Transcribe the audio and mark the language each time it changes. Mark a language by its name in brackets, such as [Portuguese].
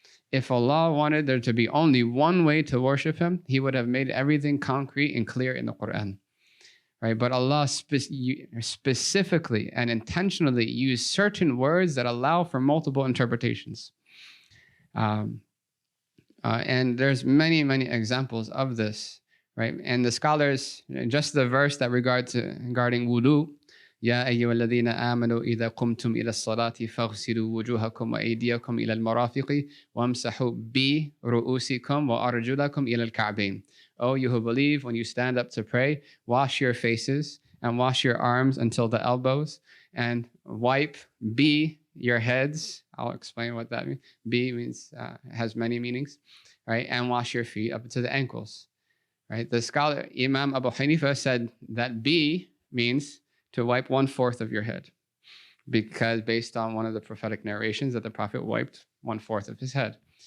[English] If Allah wanted there to be only one way to worship Him, He would have made everything concrete and clear in the Quran. Right? But Allah specifically and intentionally used certain words that allow for multiple interpretations. And there's many, many examples of this. Right? And the scholars, just the verse that regarding wudu, [Arabic] يا أيها الذين آمنوا إذا قمتم إلى الصلاة فاغسلوا وجوهكم وأيديكم إلى المرافق وامسحوا برؤوسكم وأرجلكم إلى الكعبين. [English] Oh, you who believe, when you stand up to pray, wash your faces and wash your arms until the elbows and wipe your heads. I'll explain what that means. Means has many meanings, right? And wash your feet up to the ankles, right? The scholar Imam Abu Hanifa said that means to wipe 1/4 of your head, because based on one of the prophetic narrations that the Prophet wiped 1/4 of his head.